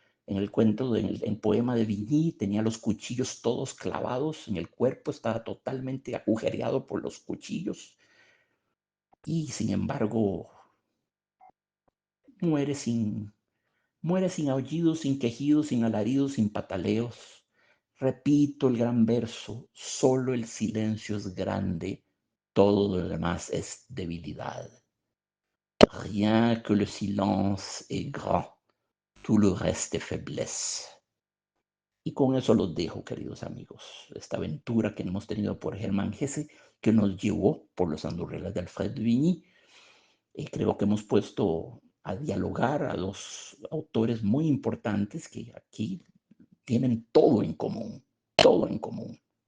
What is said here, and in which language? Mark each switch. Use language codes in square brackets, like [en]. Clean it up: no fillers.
[es] En el cuento, en el poema de Vigny, tenía los cuchillos todos clavados en el cuerpo, estaba totalmente agujereado por los cuchillos y sin embargo muere sin aullidos, sin quejidos, sin alaridos, sin pataleos. Repito el gran verso, solo el silencio es grande, todo lo demás es debilidad. [fr] Rien que le silence est grand, tout le reste est faiblesse. [es] Y con eso los dejo, queridos amigos. Esta aventura que hemos tenido por Hermann Hesse, que nos llevó por los andurrelas de Alfred de Vigny. Creo que hemos puesto a dialogar a dos autores muy importantes que aquí tienen todo en común, todo en común.